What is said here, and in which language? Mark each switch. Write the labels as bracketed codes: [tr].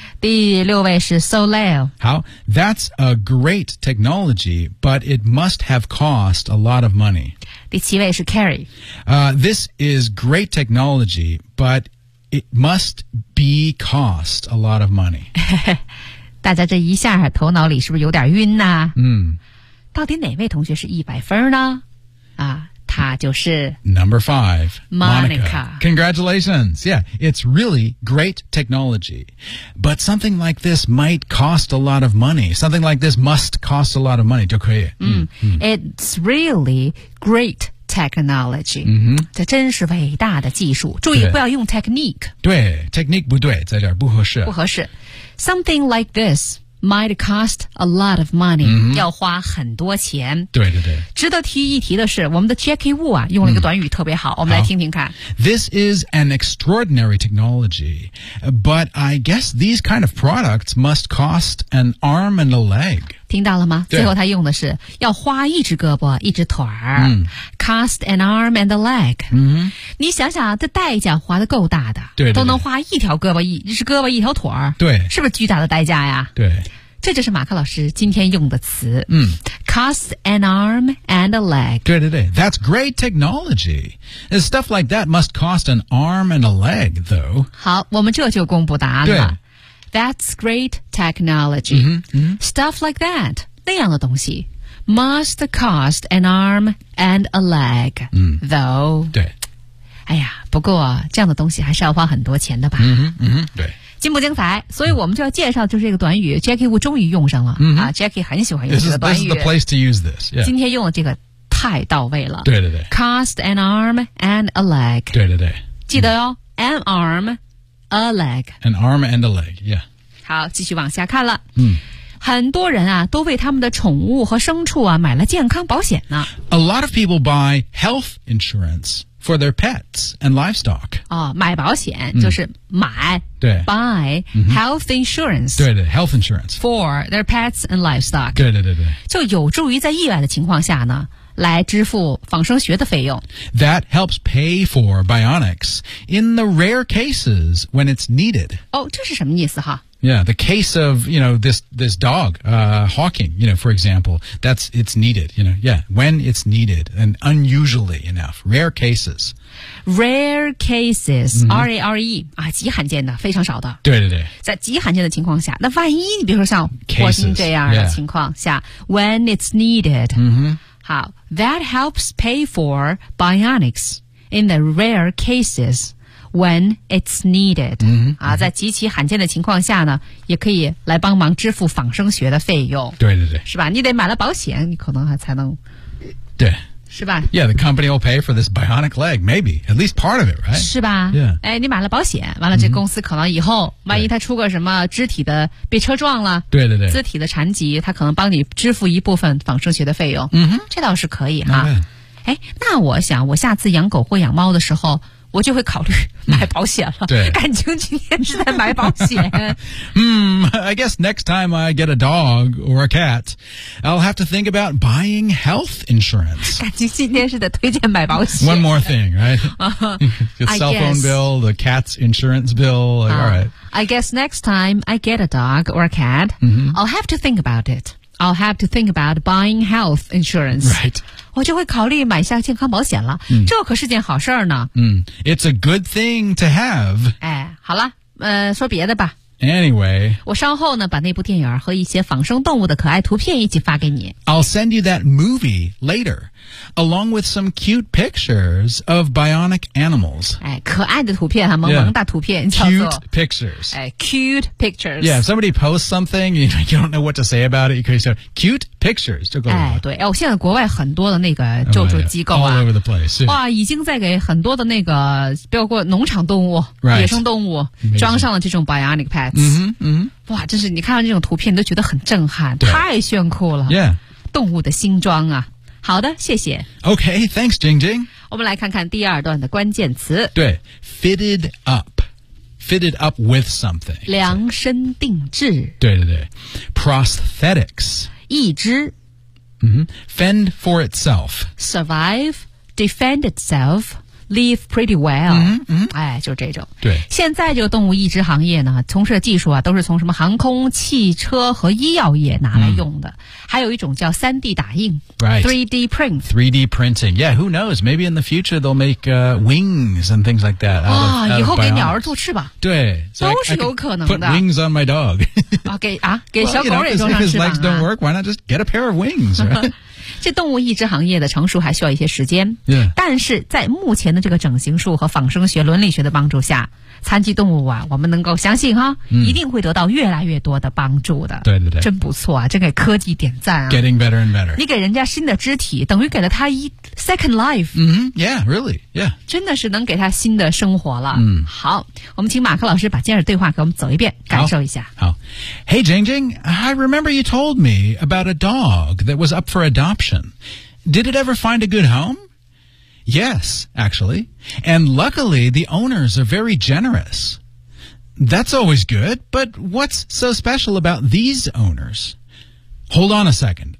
[zh] 第六位是 Soleil. [en] How? That's a great technology, but it must have cost a lot of money. [zh] 第七位是 Carrie、 [en] This is great technology, but it must be cost a lot of money. [zh] 大家这一下头脑里是不是有点晕呢、啊嗯、到底哪位同学是100分呢啊，她就是 [en] Number five, Monica. Congratulations. Yeah, it's really great technology. But something like this might cost a lot of money. Something like this must cost a lot of money. [zh] 就可以。 [en] 嗯, 嗯 It's really great technology. 嗯哼， [zh] 这真是伟大的技术。注意不要用 technique. 对 ，technique 不对，在这儿不合适。不合适。 [en] Something like this. Might cost a lot of money,、嗯、 [zh] 要花很多钱。对对对。值得提一提的是，我们的 Jackie Wu 啊，用了一个短语特别好，嗯、我们来听听看。 [en] This is an extraordinary technology, but I guess these kind of products must cost an arm and a leg. [zh] 听到了吗？最后他用的是要花一只胳膊，一只腿儿、嗯、 [en] ，cost an arm and a leg。嗯哼。 [zh] 你想想，这代价花得够大的。对, 对, 对。都能花一条胳膊一只胳膊一条腿儿。对。是不是巨大的代价呀？对。这就是马克老师今天用的词。嗯 [en] ,cost an arm and a leg. [zh] 对对对 [en] ,that's great technology. Stuff like that must cost an arm and a leg, though. [zh] 好我们这就公布答案了。 [en] That's great technology. 嗯嗯 Stuff like that, [zh] 那样的东西 [en] ,must cost an arm and a leg,、嗯、 though. [zh] 对。哎呀不过这样的东西还是要花很多钱的吧。嗯嗯对。精不精彩？所以我们就要介绍就是这个短语 ，Jackie Wu 终于用上了、 mm-hmm. 啊 ，Jackie 很喜欢用这个短语。 [en] This is the place to use this.、Yeah. [zh] 今天用的这个太到位了。对对对。 [en] Cost an arm and a leg. [zh] 对对对。记得哦、 [en] mm-hmm. ，an arm, a leg. An arm and a leg. Yeah. [zh] 好，继续往下看了。嗯、mm.。很多人啊都为他们的宠物和牲畜啊买了健康保险呢。 [en] A lot of people buy health insurance for their pets and livestock. [zh] 哦买保险、嗯、就是买对 [en] buy health insurance. 对对 ,health insurance. For their pets and livestock. [zh] 对对对对。就有助于在意外的情况下呢来支付仿生学的费用。 [en] That helps pay for bionics in the rare cases when it's needed. [zh] 哦这是什么意思哈 [en] Yeah, the case of, you know, this dog, Hawking, you know, for example, that's, it's needed, you know, yeah, when it's needed and unusually enough, rare cases. Rare cases,、mm-hmm. R-A-R-E, [zh] 啊极罕见的非常少的。对对对。在极罕见的情况下那万一你比如说像霍金这样的情况下 [en] cases,、yeah. when it's needed,、 mm-hmm. 好 that helps pay for bionics in the rare cases. When it's needed,、 mm-hmm. [zh] 啊，在极其罕见的情况下呢，也可以来帮忙支付仿生学的费用。对对对，是吧？你得买了保险，你可能还才能。对。是吧 [en] ？Yeah, the company will pay for this bionic leg, maybe at least part of it, right? [zh] 是吧 [en] ？Yeah. [zh] 哎，你买了保险，完了，这公司可能以后、mm-hmm. 万一他出个什么肢体的被车撞了，对对对，肢体的残疾，他可能帮你支付一部分仿生学的费用。嗯哼，这倒是可以哈。哎，那我想，我下次养狗或养猫的时候。我就会考虑买保险了。对，感情今天是在买保险。 [en] I guess next time I get a dog or a cat, I'll have to think about buying health insurance. [zh] 感情今天是在推荐买保险。 [en] One more thing, right? The cell phone bill, the cat's insurance bill, like, all right. I guess next time I get a dog or a cat, I'll have to think about it. I'll have to think about buying health insurance. Right. [zh] 我就会考虑买下健康保险了。Mm. 这可是件好事呢。 [en] It's a good thing to have. [zh] 哎，好了，说别的吧。 [en] Anyway. [zh] 我稍后呢，把那部电影和一些仿生动物的可爱图片一起发给你。 [en] I'll send you that movie later, along with some cute pictures of bionic animals. [zh] 哎，可爱的图片啊，萌萌大图片。 [en] Yeah. Cute pictures. 哎 ，cute pictures. Yeah, if somebody posts something, you don't know what to say about it, you can say cute pictures [zh] 就够了。哎，对，哎，我现在国外很多的那个救助机构啊 [en] all over the place. [zh] 哇，已经在给很多的那个包括农场动物、野生动物装上了这种 [en] bionic pads。 [zh] 哇，真是你看到这种图片都觉得很震撼，太炫酷了。 [en] Yeah. [zh] 动物的新装啊。好的，谢谢。 [en] Okay, thanks, Jing Jing. [zh] 我们来看看第二段的关键词。 [en] 对 ,fitted up. Fitted up with something. [zh] 量身定制。对对对。Prosthetics. 义肢。 [en] Fend for itself. Survive, defend itself. Live pretty well. [zh] 哎，就这种。对，现在这个动物义肢行业呢，从事的技术啊，都是从什么航空、汽车和医药业拿来用的。还有一种叫 3D 打印 [en] ，3D print. 3D printing. Yeah, who knows? Maybe in the future they'll make wings and things like that. [zh] 啊，以后给鸟儿做翅膀。对，都是有可能的。 [en] Put wings on my dog. [zh] 啊，给小狗也做翅膀啊。 [en] His legs don't work. Why not just get a pair of wings? [zh] 这动物义肢行业的成熟还需要一些时间。但是在目前的这个整形术和仿生学伦理学的帮助下，残疾动物啊，我们能够相信哈，一定会得到越来越多的帮助的。对对对，真不错啊，真给科技点赞啊。 [en] Getting better and better. [zh] 你给人家新的肢体，等于给了他一 [en] second life. Yeah, really. Yeah. [zh] 真的是能给他新的生活了。好，我们请马克老师把今日对话给我们走一遍，感受一下。好。 [en] Hey, Jing Jing, I remember you told me about a dog that was up for adoption. Did it ever find a good home? Yes, actually. And luckily, the owners are very generous. That's always good, but what's so special about these owners? Hold on a second.